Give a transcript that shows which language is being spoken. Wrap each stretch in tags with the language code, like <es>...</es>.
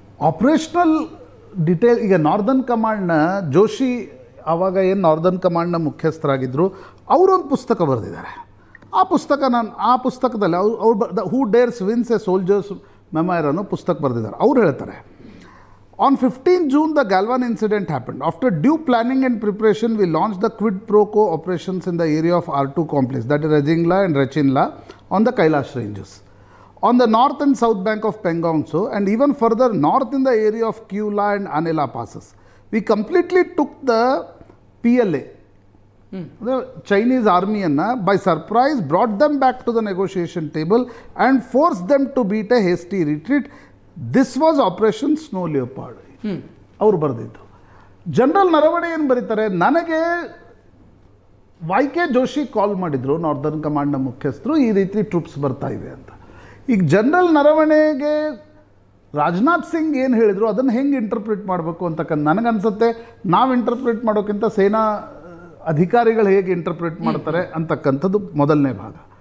<kn>Operational detail, ಈಗ northern ಕಮಾಂಡ್ನ Joshi ಆವಾಗ ಏನು ನಾರ್ದರ್ನ್ ಕಮಾಂಡ್ನ ಮುಖ್ಯಸ್ಥರಾಗಿದ್ದರು, ಅವರೊಂದು ಪುಸ್ತಕ ಬರೆದಿದ್ದಾರೆ. ಆ ಪುಸ್ತಕದಲ್ಲಿ ಅವ್ರು ಹೂ ಡೇರ್ಸ್ ವಿನ್ಸ್ ಎ ಸೋಲ್ಜರ್ಸ್ ಮೆಮೈರ್ ಅನ್ನೋ ಪುಸ್ತಕ ಬರೆದಿದ್ದಾರೆ. ಅವ್ರು ಹೇಳ್ತಾರೆ,</kn> <en>On 15 June, the Galwan incident happened. After due planning and preparation, we launched the quid pro quo operations in the area of R2 complex, that is Rajingla and Rechinla, on the Kailash ranges, on the north and south bank of Pangong Tso, and even further north in the area of Kyula and Anela passes. We completely took the PLA, the Chinese army-anna, by surprise, brought them back to the negotiation table and forced them to beat a hasty retreat. This was operation snow leopard.</en> <kn>ಅವ್ರು ಬರೆದಿದ್ದು. General Naravane ಏನು ಬರೀತಾರೆ, ನನಗೆ YK Joshi ಕಾಲ್ ಮಾಡಿದರು, northern ಕಮಾಂಡ್ನ ಮುಖ್ಯಸ್ಥರು, ಈ ರೀತಿ troops ಬರ್ತಾ ಇವೆ ಅಂತ. ಈಗ ಜನರಲ್ ನರವಣೆಗೆ ರಾಜನಾಥ್ ಸಿಂಗ್ ಏನು ಹೇಳಿದರು ಅದನ್ನು ಹೆಂಗೆ ಇಂಟರ್ಪ್ರಿಟ್ ಮಾಡಬೇಕು ಅಂತಕ್ಕಂಥ ನನಗನ್ಸುತ್ತೆ, ನಾವು ಇಂಟರ್ಪ್ರಿಟ್ ಮಾಡೋಕ್ಕಿಂತ ಸೇನಾ ಅಧಿಕಾರಿಗಳು ಹೇಗೆ ಇಂಟರ್ಪ್ರಿಟ್ ಮಾಡ್ತಾರೆ ಅಂತಕ್ಕಂಥದ್ದು ಮೊದಲನೇ ಭಾಗ.</kn>